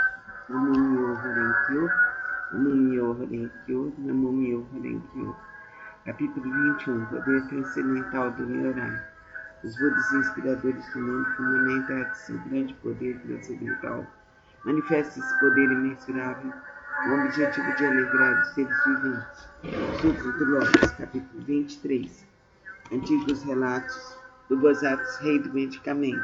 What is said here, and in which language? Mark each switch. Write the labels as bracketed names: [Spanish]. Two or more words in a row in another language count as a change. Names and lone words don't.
[Japanese] 南無妙法蓮華経、南無妙法蓮華経、南無妙法蓮華経. [Portuguese] Capítulo 21. Poder transcendental do Nyorai. Os Budas inspiradores do mundo, fundamentados em seu grande poder transcendental, manifesta esse poder imensurável com o objetivo de alegrar os seres viventes. Sutra do Lótus, capítulo 23. Antigos relatos do Bodhisattva, rei do medicamento.